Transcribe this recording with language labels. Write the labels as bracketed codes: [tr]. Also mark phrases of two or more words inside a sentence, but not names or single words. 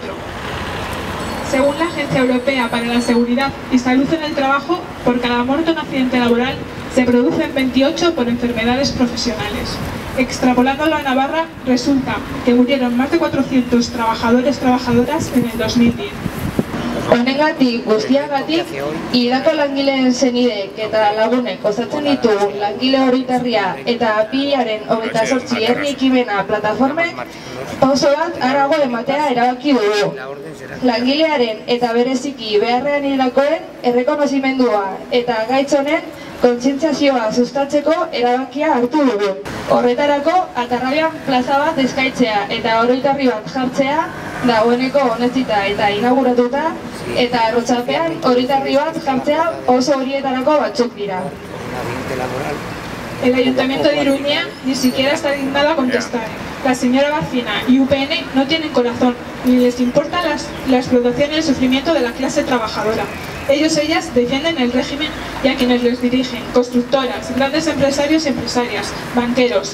[es] Según la Agencia Europea para la Seguridad y Salud en el Trabajo, por cada muerto en accidente laboral se producen 28 por enfermedades profesionales. Extrapolándolo a Navarra, resulta que murieron más de 400 trabajadores/trabajadoras en el 2010. [eu] Honengatik guztiagatik, hildako langileen senideek eta lagunek osatzen ditugun langile oroitarria eta apirilaren 28 herri ekimena plataformek pauso bat harago ematea erabaki dugu. Langilearen eta bereziki beharrean hildakoen errekonozimendua eta gaitz honen kontzientziazioa sustatzeko erabakia hartu dugu. Horretarako, Atarrabian plaza bat eskaintzea eta oroitarri bat jartzea dagoeneko onetsita eta inauguratuta, eta Arrotxapean oroitarri bat jartzea oso horietarako batzuk dira. [es] El Ayuntamiento de Iruña ni siquiera está dignado a contestar. La señora Barcina y UPN no tienen corazón, ni les importa la explotación y el sufrimiento de la clase trabajadora. Ellas defienden el régimen y a quienes les dirigen, constructoras, grandes empresarios y empresarias, banqueros.